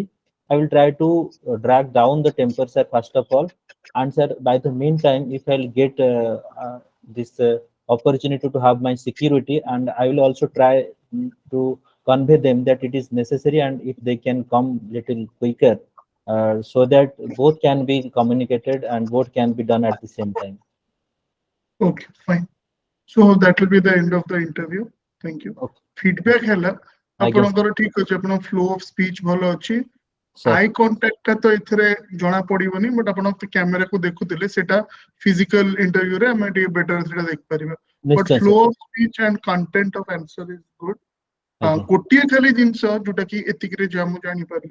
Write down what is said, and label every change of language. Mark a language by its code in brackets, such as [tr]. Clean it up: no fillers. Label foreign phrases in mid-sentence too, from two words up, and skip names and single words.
[en] I will try to drag down the temper, sir, first of all, and sir, by the meantime, if I'll get this opportunity to have my security, and I will also try to convey them that it is necessary, and if they can come little quicker, so that both can be communicated and both can be done at the same time. Okay, fine. So that will be the end of the interview. Thank you. Okay. [or] Feedback ହେଲା [en] I guess, [or] ଆପଣଙ୍କର ଠିକ ଅଛି, ଆପଣ [en] flow of speech [or] ଭଲ ଅଛି, sir. [en] eye contact [or] ଟା ତ ଏଥିରେ ଜଣା ପଡିବନି, ବଟ୍ ଆପଣ କ୍ୟାମେରାକୁ ଦେଖୁଥିଲେ ସେଟା [en] physical interview [or] ଆମେ ଟିକେ ବେଟର ସେଟା ଦେଖିପାରିବା, ବଟ୍ ନିଶ୍ଚୟ, [en] ଫ୍ଲୋ sir. of speech and content of answer is good. [or] ଆଜ୍ଞା, ଗୋଟିଏ ଖାଲି ଜିନିଷ ଯୋଉଟା କି ଏତିକିରେ ଯାହା ମୁଁ ଜାଣିପାରିଲି,